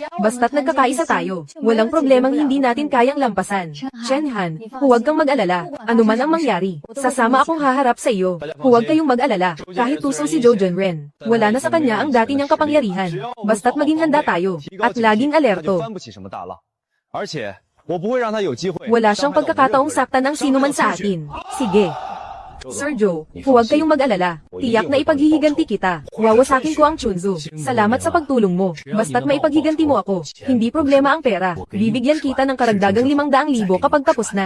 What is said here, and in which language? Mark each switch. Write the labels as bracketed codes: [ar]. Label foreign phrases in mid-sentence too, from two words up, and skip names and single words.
[tl] Basta't nagkakaisa tayo. Walang problemang hindi natin kayang lampasan. Chen Han, huwag kang mag-alala. Ano man ang mangyari, sasama akong haharap sa iyo. Huwag kayong mag-alala. Kahit tuso si Zhou Junren, wala na sa kanya ang dati niyang kapangyarihan. Basta't maging handa tayo. At laging alerto. [zh] 翻不起什么大浪，而且我不会让他有机会。 [tl] Wala siyang pagkakataong saktan ng sino man sa atin. Sige. Sir Joe, huwag kayong mag-alala. Tiyak na ipaghihiganti kita. Wawasakin ko ang Chunzo. Salamat sa pagtulong mo. Basta't maipaghiganti mo ako. Hindi problema ang pera. Bibigyan kita ng karagdagang 500,000 kapag tapos na.